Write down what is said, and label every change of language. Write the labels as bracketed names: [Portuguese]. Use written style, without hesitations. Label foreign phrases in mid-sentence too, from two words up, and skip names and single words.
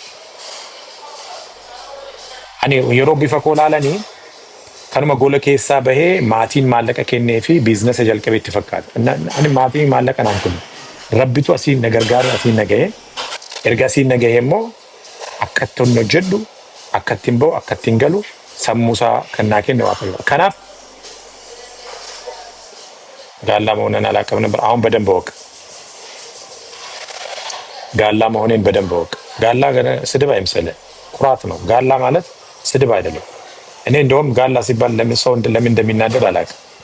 [Oromo] Ani yeroo bifa koo laalanii kanuma gola keessaa bahee maatiin maallaqa kennee fi biizinasa jalqabee itti fakkaata. Ani maatiin maallaqa naan kennu. Rabbitu asiin na gargaaru asiin na ga'ee erga asiin na ga'ee immoo akka ittiin hojjedhu akka ittiin bahu akka ittiin galu sammuusaa kan naa kenne waaqayyo. [Amharic] Kanaaf ጋላ መሆንን አላውቅም ነበር። አሁን በደንብ ወቅ ጋላ መሆንን በደንብ ወቅ። ጋላ ስድብ አይመስልህ፣ ኩራት ነው። ጋላ ማለት ስድብ አይደለም። እኔ እንደውም ጋላ ሲባል ለምን ሰው ለምን እንደሚናደድ አላውቅም።